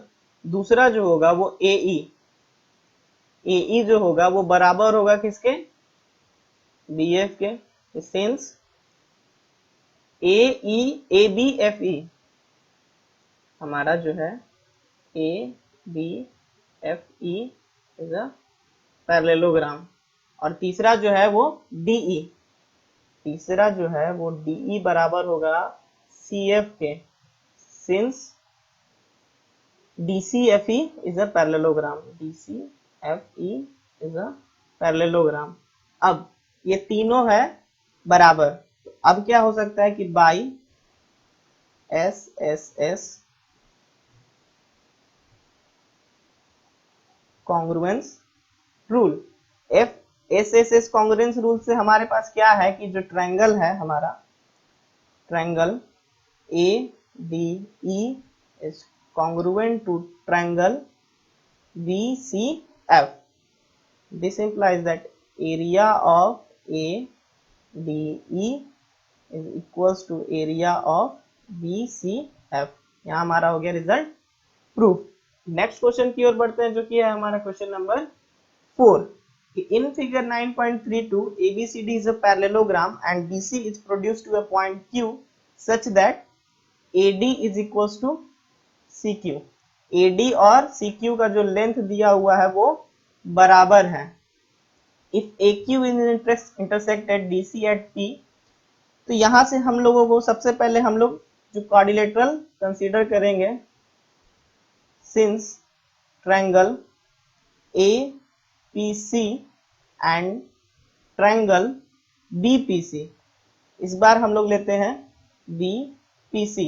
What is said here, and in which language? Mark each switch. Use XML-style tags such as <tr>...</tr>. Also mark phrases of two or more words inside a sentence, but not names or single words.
<hi>दूसरा जो होगा वो ए ई जो होगा वो बराबर होगा किसके, बी एफ के,</hi> <en>since ABFE</en> <hi>हमारा जो है ए बी एफ ई</hi> <en>is a parallelogram.</en> <hi>और तीसरा जो है वो डीई, तीसरा जो है वो डीई बराबर होगा सी एफ के, सिंस</hi> <en>DCFE is a parallelogram, DCFE is a parallelogram।</en> <hi>अब ये तीनों है बराबर, तो अब क्या हो सकता है कि</hi> <en>by SSS congruence rule, SSS congruence rule</en> <hi>से हमारे पास क्या है कि जो ट्रायंगल है हमारा, ट्रायंगल</hi> <en>ADE is congruent to triangle BCF. This implies that area of ADE is equals to area of BCF।</en> <hi>यहाँ हमारा हो गया</hi> <en>result proof. next question</en> <hi>की ओर बढ़ते हैं, जो कि है हमारा</hi> <en>question number 4. In figure 9.32, ABCD is a parallelogram and BC is produced to a point Q such that AD is equals to CQ।</en> <hi>AD और CQ का जो लेंथ दिया हुआ है वो बराबर है।</hi> <en>If AQ is intersected DC at P,</en> <hi>तो यहां से हम लोगों को सबसे पहले हम लोग जो</hi> <en>quadrilateral consider</en> <hi>करेंगे,</hi> <en>since triangle APC and triangle BPC,</en> <hi>इस बार हम लोग लेते हैं BPC।</hi>